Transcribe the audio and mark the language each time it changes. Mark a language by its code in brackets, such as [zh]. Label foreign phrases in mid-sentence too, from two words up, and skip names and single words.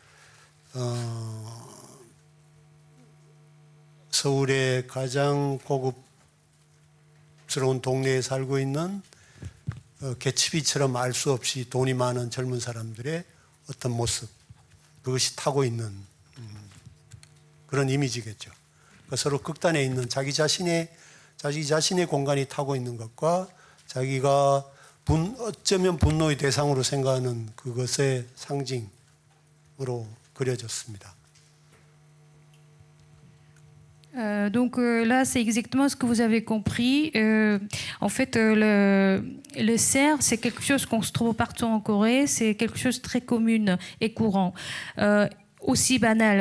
[ko] 서울의 가장 고급스러운 동네에 살고 있는 개츠비처럼 알 수 없이 돈이 많은 젊은 사람들의 어떤 모습, 그것이 타고 있는 그런 이미지겠죠. 그러니까 서로 극단에 있는 자기 자신의 공간이 타고 있는 것과 자기가 어쩌면 분노의 대상으로 생각하는 그것의 상징으로 그려졌습니다. [fr] Donc là, c'est exactement ce que vous avez compris. En fait, le cerf, c'est quelque chose qu'on se trouve partout en Corée. C'est quelque chose de très commun et courant. Aussi banal.